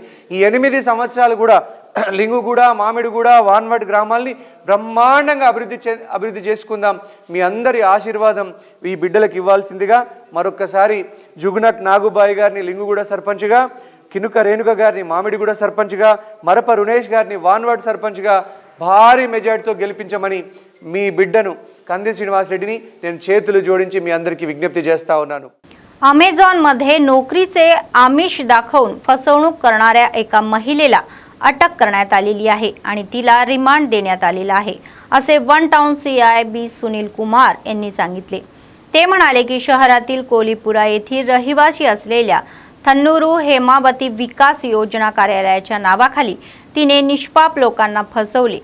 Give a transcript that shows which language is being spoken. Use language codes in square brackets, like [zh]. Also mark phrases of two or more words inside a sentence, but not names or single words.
[te] ఈ 8 సంవత్సరాలు కూడా లింగుగూడ, మామిడిగూడ, వాన్వట్ గ్రామాల్ని బ్రహ్మాండంగా అభివృద్ధి చేసుకుందాం. మీ అందరి ఆశీర్వాదం ఈ బిడ్డలకు ఇవ్వాల్సిందిగా మరొక్కసారి జుగునక్ నాగుబాయి గారిని లింగుగూడ సర్పంచ్గా, కినుక రేణుక గారిని మామిడిగూడ సర్పంచ్గా, మరప రుణేష్ గారిని వాన్వాడ్ సర్పంచ్గా భారీ మెజార్టీతో గెలిపించమని మీ బిడ్డను कंदी श्रीनिवास रेड्डी నేను చేతులు జోడించి మీ అందరికీ విజ్ఞప్తి చేస్తా ఉన్నాను. [mr] अमेझॉनमध्ये नोकरीचे आमिष दाखवून फसवणूक करणाऱ्या एका महिलेला अटक करण्यात आलेली आहे आणि तिला रिमांड देण्यात आलेला आहे असे वन टाउन CIB सुनील कुमार यांनी सांगितले. ते म्हणाले की शहरातील कोलीपुरा येथील रहिवासी असलेल्या थन्नुरू हेमावती विकास योजना कार्यालयाच्या नावाखाली तिने निष्पाप लोकांना फसवले.